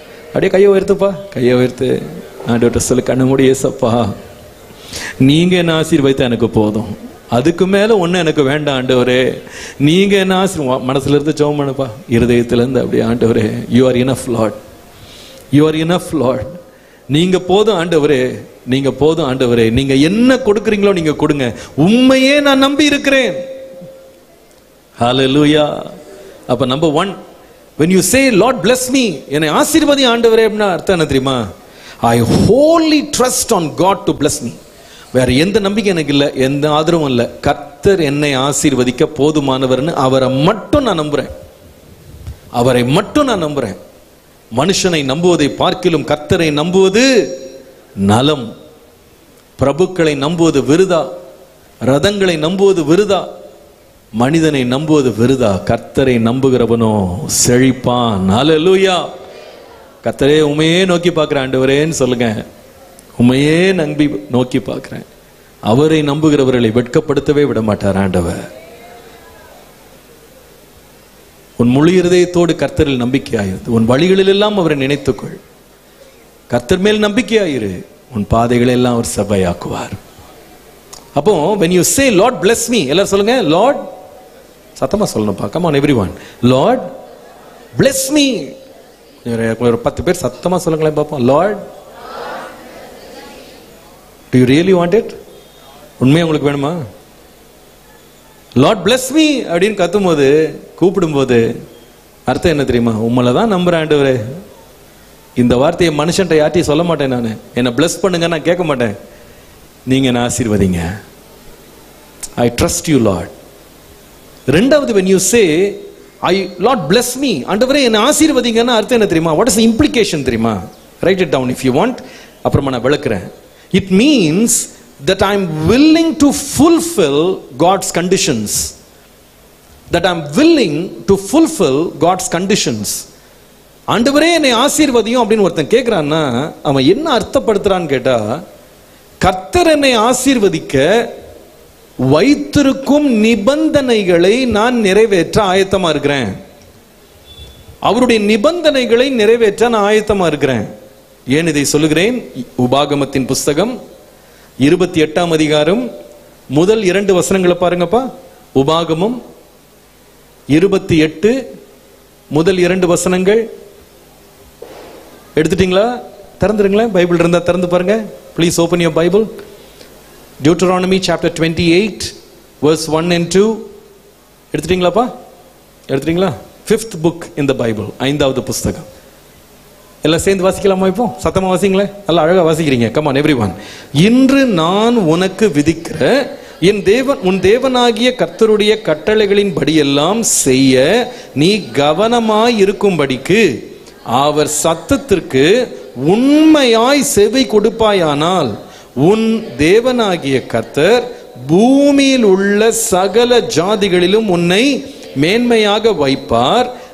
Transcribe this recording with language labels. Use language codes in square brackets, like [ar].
[ta] அப்படியே கையை உயர்த்துப்பா, கையை உயர்த்து ஆண்டவர்கிட்ட சொல்லு, கண்ண மூடி, ஏசப்பா நீங்க என்ன ஆசீர்வதித்தா எனக்கு போதும், அதுக்கு மேல ஒண்ணு எனக்கு வேண்டாம் ஆண்டவரே, நீங்க என்ன மனசுல இருந்து ஜெபம் பண்ணுப்பா, இருதயத்துல இருந்து அப்படியே, ஆண்டவரே [en] you are enough Lord, you are enough Lord, [ta] நீங்க போதும் ஆண்டவரே, நீங்க போதும் ஆண்டவரே, நீங்க என்ன கொடுக்குறீங்களோ நீங்க கொடுங்க, உண்மையே நான் நம்பி இருக்கிறேன். ஹல்லேலூயா. அப்ப number 1, [en] when you say Lord bless me, [ta] என்னை ஆசீர்வதி ஆண்டவரே அப்படின்னா அர்த்தம் என்ன தெரியுமா? [en] I wholly trust on God to bless me. [ta] வேற எந்த நம்பிக்கை எனக்கு இல்லை, எந்த ஆதரவும் இல்லை. கர்த்தர் என்னை ஆசீர்வதிக்க போதுமானவர்னு அவரை மட்டும் நான் நம்புறேன், அவரை மட்டும் நான் நம்புறேன். மனுஷனை நம்புவதை பார்க்கிலும் கர்த்தரை நம்புவது நலம். பிரபுக்களை நம்புவது விருதா, ரதங்களை நம்புவது விருதா, மனிதனை நம்புவது விருதா. கர்த்தரை நம்புகிறவனோ செழிப்பான். ஹல்லேலூயா. கர்த்தரே உமையே நோக்கி பார்க்கிறேன் ஆண்டவரேன்னு சொல்லுங்க. உமையே நம்பி நோக்கி பார்க்கிறேன். அவரை நம்புகிறவர்களை வெட்கப்படுத்தவே விட மாட்டார் ஆண்டவர். உன் முழு இருதயத்தோடு கர்த்தரில் நம்பிக்கையாயிரு, உன் வழிகளில் எல்லாம் அவரை நினைத்துக்கொள். கர்த்தர் மேல் நம்பிக்கையாயிரு, உன் பாதைகளை எல்லாம் அவர் சபையாக்குவார். அப்போ [en] when you say Lord bless me, [ta] எல்லாரும் சொல்லுங்க, [en] Lord, [ta] சத்தமா சொல்லணும்ப்பா, [en] come on everyone, Lord bless me. [ta] ஒரு 10 பேர் சத்தமா சொல்லுங்களேன் பாப்போம், Lord. [en] Do you really want it? [ta] உண்மையா உங்களுக்கு வேணுமா? [en] Lord bless me [ta] அப்படின்னு கத்தும்போது, கூப்பிடும்போது அர்த்தம் என்ன தெரியுமா? உம்மளை தான் நம்புறேன் ஆண்டவரே. இந்த வார்த்தையை மனுஷன்ட்ட யார்ட்டையும் சொல்ல மாட்டேன், நான் என்னை பிளஸ் பண்ணுங்க நான் கேட்க மாட்டேன், நீங்க என்ன ஆசீர்வதிங்க. [en] I trust you Lord. [ta] ரெண்டாவது, [en] when you say Lord bless me, [ta] ஆண்டவரே என்னை ஆசீர்வதிங்கன்னா அர்த்தம் என்ன தெரியுமா? [en] What is the implication [ta] தெரியுமா? [en] Write it down if you want, [ta] அப்புறமா நான் விளக்குறேன். [en] It means that I am willing to fulfill God's conditions. That I am willing to fulfill God's conditions. [ta] ஆண்டவரே என்னை ஆசீர்வதியும் அப்படின்னு ஒருத்தன் கேட்கிறான்னா அவன் என்ன அர்த்தப்படுத்துறான்னு கேட்டா, கர்த்தர் என்னை ஆசீர்வதிக்க வைத்திருக்கும் நிபந்தனைகளை நான் நிறைவேற்ற ஆயத்தமா இருக்கிறேன். அவருடைய நிபந்தனைகளை நிறைவேற்ற நான் ஆயத்தமா இருக்கிறேன். ஏன் இதை சொல்லுகிறேன்? உபாகமத்தின் புஸ்தகம் 28ஆம் அதிகாரம் முதல் 2 வசனங்களை பாருங்கப்பா. உபாகமம் 28 முதல் 2 வசனங்கள் எடுத்துட்டீங்களா? திறந்துருங்களேன், பைபிள் இருந்தா திறந்து பாருங்க. [en] Please open your Bible. Deuteronomy chapter 28 verse 1 and 2. [ta] எடுத்துட்டீங்களாப்பா? எடுத்துட்டீங்களா? [en] 5th book in the Bible, [ta] 5வது புஸ்தகம். எல்லாம் சேர்ந்து வாசிக்கலாமா? இப்போ சத்தமா வாசிங்களேன், நல்லா அழகா வாசிக்கிறீங்க. [en] Come on everyone. [ta] இன்று நான் உனக்கு விதிக்கிற உன் தேவனாகிய கர்த்தருடைய கட்டளைகளின் படியெல்லாம் செய்ய நீ கவனமாய் இருக்கும்படிக்கு அவர் சத்தத்திற்கு உண்மையாய் செவி கொடுப்பாயானால் உன் தேவனாகிய கர்த்தர் பூமியில் உள்ள சகல ஜாதிகளிலும் உன்னை மேன்மையாக வைப்பார்.